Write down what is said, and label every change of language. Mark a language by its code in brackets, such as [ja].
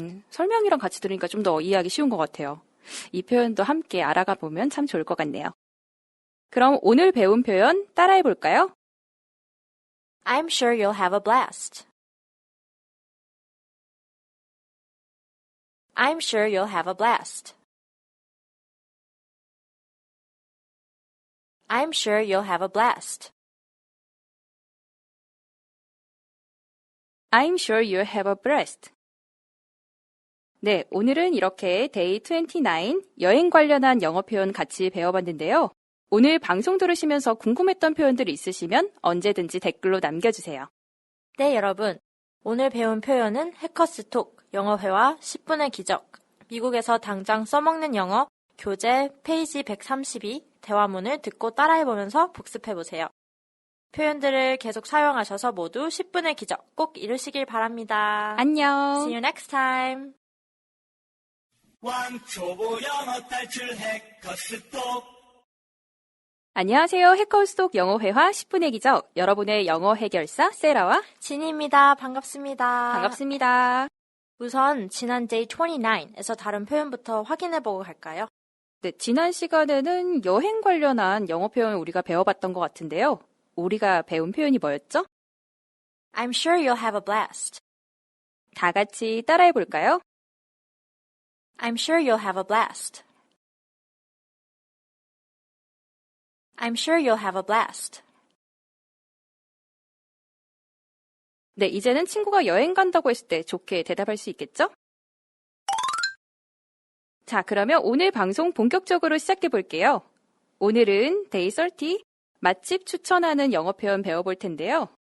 [ko] 설명이랑 같이 들으니까 좀 더 이해하기 쉬운 것 같아요. 이 표현도 함께 알아가 보면 참 좋을 것 같네요. 그럼 오늘 배운 표현 따라해 볼까요? [en] I'm sure you'll have a blast. I'm sure you'll have a blast. I'm sure you'll have a blast. I'm sure you'll have a blast. [ko] 네, 오늘은 이렇게 데이 29 여행 관련한 영어 표현 같이 배워봤는데요. 오늘 방송 들으시면서 궁금했던 표현들 있으시면 언제든지 댓글로 남겨주세요. 네, 여러분. 오늘 배운 표현은 해커스톡 영어회화 10분의 기적 미국에서 당장 써먹는 영어 교재 페이지 132 대화문을 듣고 따라해보면서 복습해보세요. 표현들을 계속 사용하셔서 모두 10분의 기적 꼭 이루시길 바랍니다. 안녕. [en] See you next time. [ko] 왕초보 영어 탈출 해커스톡. 안녕하세요. 해커스톡 영어회화 10분의 기적 여러분의 영어 해결사 세라와 진희입니다. 반갑습니다. 반갑습니다. 우선 지난 day 29에서 다른 표현부터 확인해보고 갈까요? 네, 지난 시간에는 여행 관련한 영어 표현 우리가 배워봤던 것 같은데요. 우리가 배운 표현이 뭐였죠? [en] I'm sure you'll have a blast. [ko] 다 같이 따라해 볼까요? [en] I'm sure you'll have a blast. I'm sure you'll have a blast. [ko] 네, 이제는 친구가 여행 간다고 했을 때 좋게 대답할 수 있겠죠? 자, 그러면 오늘 방송 본격적으로 시작해 볼게요. 오늘은 Day 30 맛집 추천하는 영어 표현 배워볼 텐데요.